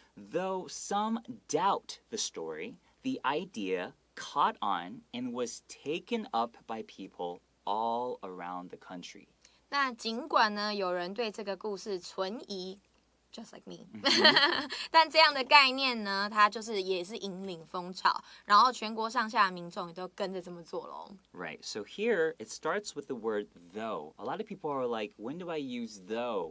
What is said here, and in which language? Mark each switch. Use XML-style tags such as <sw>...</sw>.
<en>Though some doubt the story, the idea caught on and was taken up by people all around the country.</en> <zh>那尽管呢，有人对这个故事存疑 ，</zh> <en>just like me，</en> <zh>但这样的概念呢，它就是也是引领风潮，然后全国上下的民众也都跟着这么做咯。</zh> <en>Right. So here it starts with the word though. A lot of people are like, when do I use though?</en>